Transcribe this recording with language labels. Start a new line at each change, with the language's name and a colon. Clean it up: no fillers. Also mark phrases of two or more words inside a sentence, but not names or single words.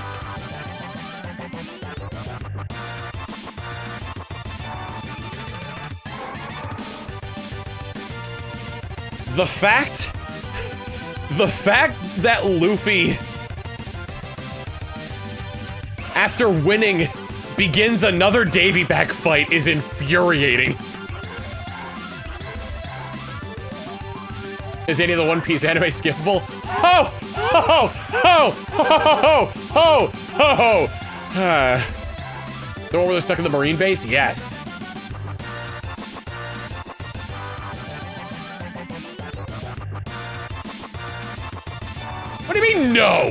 English: The fact that Luffy after winning begins another Davy back fight is infuriating. Is any of the One Piece anime skippable? Ho! Ho! Ho! Ho! Ho! Ho! Ho! The one where they're stuck in the Marine base? Yes. What do you mean, no?